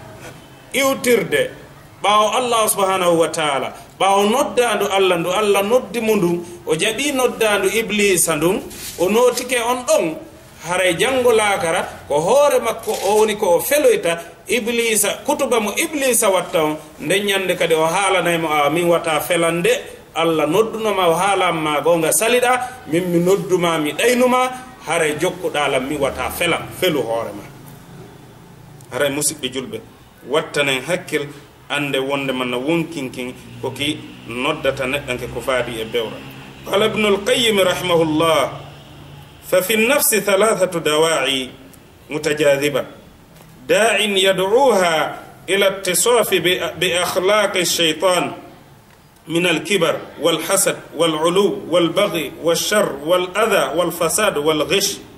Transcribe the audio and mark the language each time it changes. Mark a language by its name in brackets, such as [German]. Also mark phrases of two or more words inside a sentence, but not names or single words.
[Fula] iwtirde ɓawo [Arabic] الله سبحانه وتعالى [Fula] ɓawo noddandu allah noddi mo ndun o jaɓi noddandu iblisa ndun o notike on ɗon haray janngo laakara ko hoore makko o woni ko o feloyta iblisa kutuba mo iblisa watta on nden ñande kadi o haalanaymo a min wata felande allah noddunoma o haalanma gonga saliɗa min mi nodduma mi ɗaynuma haray jokkuɗalam mi wata felam felu hoorema haray musidɓe julɓe wattanen hakkil ande wonde manna wonkinkin koki noddata neɗɗanke ko faadi e bewra [Arabic] قال ابن القيم رحمه الله ففي النفس ثلاثة دواعي متجاذبة داع يدعوها إلى اتصاف بأخلاق الشيطان من الكبر والحسد والعلو والبغي والشر والأذى والفساد والغش